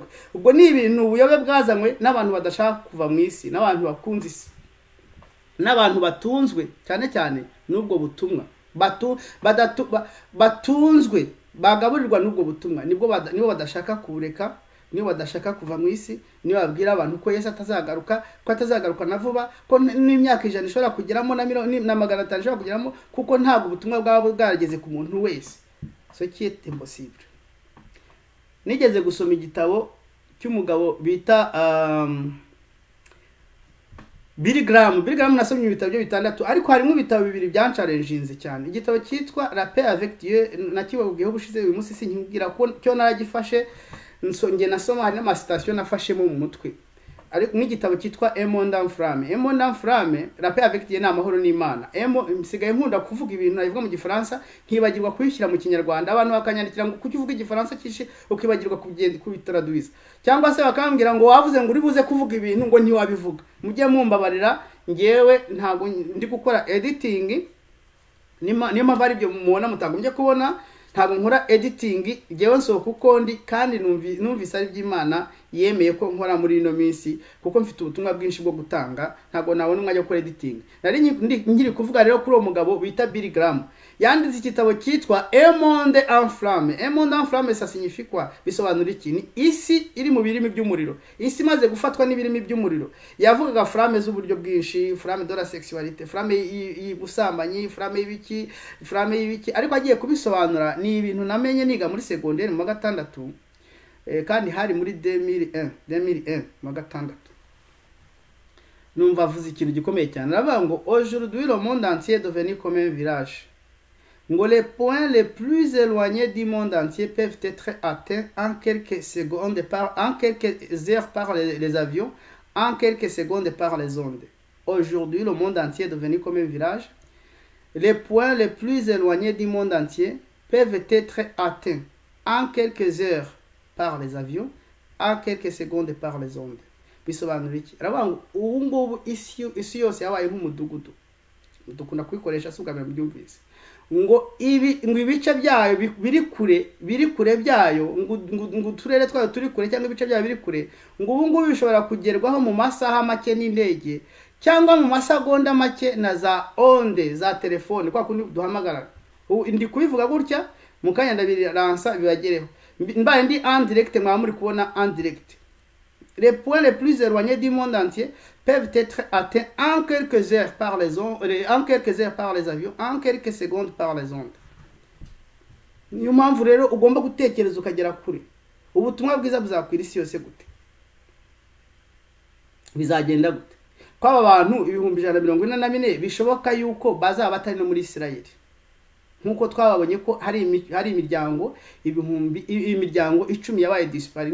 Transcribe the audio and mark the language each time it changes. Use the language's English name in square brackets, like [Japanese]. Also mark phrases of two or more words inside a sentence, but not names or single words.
[Kinyarwanda] Ubwo ni ibintu ubuyobe bwazanywe n'abantu badashaka kuva mu isi, n'abantu bakunze isi, n'abantu batunzwe cyane cyane n'ubwo butumwa, batunzwe bagaburirwa n'ubwo butumwa, nibo badashaka kubureka, niyo badashaka kuva mu isi, niyo babwira abantu ko Yesu atazagaruka, ko atazagaruka na vuba, ko n'imyaka 100 ishobora kugeramo na 500 ishobora kugeramo, kuko ntabwo ubutumwa bwabo bwarageze ku muntu wese. [French] So qui est impossible. [Kinyarwanda] Nigeze gusoma igitabo cy'umugabo bita Billy Graham nasomye ibitabo byo bitandatu, ariko harimo ibitabo bibiri byancalenjinze cyane. Igitabo cyitwa La paix avec Dieu, nakibabwiyeho bushize uyu munsi sinkubwira ko cyo naragifashe, nsonge nasoma hari n'amastation nafashemo mu mutwe. Ariko n'igitabo cyitwa Un monde en flamme, La paix avec Dieu, n'amahoro n'Imana. Msigaye nkunda kuvuga ibintu nabivuga mu Gifaransa nkibagirwa kubishyira mu Kinyarwanda, abantu bakanyandikira ngo kuki uvuga Igifaransa kishi ukibagirwa kubitradwiza, cyangwa se bakambwira ngo wavuze ngo uri buze kuvuga ibintu ngo ntiwabivuga. Mujye mumbabarira, ngewe ntago ndi gukora editing, niyo mpamvu ari byo mubona mutagombye kubona, ntabwo nkora editing, ngewe nsohoka uko ndi, kandi numvise ari by'Imana yemeye ko nkora muri ino minsi, kuko mfite ubutumwa bwinshi bwo gutanga, ntabwo nabona umwanya wo gukora editing. Nari ngiri kuvuga rero kuri uwo mugabo bita Billy Graham, yanditse igitabo cyitwa Un monde en flamme. [French] Un monde en flamme ça signifie quoi? [Kinyarwanda] Bisobanura iki? Ni isi iri mu birimi by'umuriro, isi maze gufatwa n'ibirimi by'umuriro. Yavugaga flamme z'uburyo bwinshi, [French] flamme de la sexualité, [Kinyarwanda] flamme y'ubusambanyi, flamme y'ibiki, ariko agiye kubisobanura ni ibintu namenye niga muri secondaire mu gatandatu, kandi hari muri 2001 mu gatandatu. Numva avuze ikintu gikomeye cyane, aravuga ngo [French] aujourd'hui le monde entier est devenu comme un village. Ngo les points les plus éloignés du monde entier peuvent être atteints en quelques secondes en quelques heures par les avions, en quelques secondes par les ondes. Aujourd'hui, le monde entier est devenu comme un village. Les points les plus éloignés du monde entier peuvent être atteints en quelques heures par les avions, en quelques secondes par les ondes. [Kinyarwanda] Bisobanura iki? Aravuga ngo ubu ngubu isi yose yabaye nk'umudugudu. Dukunda kwikoresha sugamira mu byumvise. Ngo ibice byayo biri kure byayo, ngo turere twayo turi kure cyangwa ibice byayo biri kure, ngo ubu ngubu bishobora kugerwaho mu masaha make n'indege cyangwa mu masegonda make na za onde za telefone kwa kundi duhamagara. Ndi kubivuga gutya mu kanya ndabiransa bibagereho. Mbaye ndi [French] en direct, [Kinyarwanda] mwa muri kubona [French] en direct. Les points les plus éloignés du monde entier peuvent être atteints en quelques heures par les ondes, en quelques heures par les avions, en quelques secondes par les ondes. [Kinyarwanda] Niyo mpamvu rero ugomba gutekereza ukagera kure. Ubutumwa bwiza buzakwira isi yose gute? Bizagenda gute? Kwaba abantu 144 bishoboka yuko bazaba batari no muri Isirayeli. Nkuko twababonye ko hari imiryango imiryango 10 yabaye dispari.